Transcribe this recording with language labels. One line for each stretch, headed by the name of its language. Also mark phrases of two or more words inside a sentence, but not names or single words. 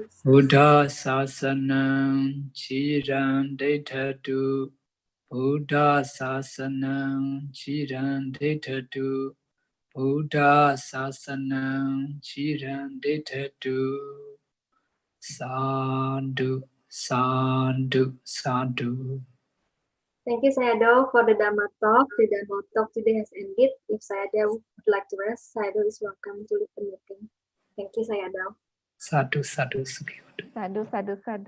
Pali: Buddha sasanang chiran daittatu Buddha sasanang chiran daittatu Buddha sasanang chiran daittatu Sadhu sadhu sadhu.
English: Thank you, Sayadaw, for the Dhamma talk. The Dhamma talk today has ended. If Sayadaw would like to rest, Sayadaw is welcome to leave the meeting. Thank you, Sayadaw.
Pali: Sadhu sadhu sukhi. Sadhu, sadhu, sadhu.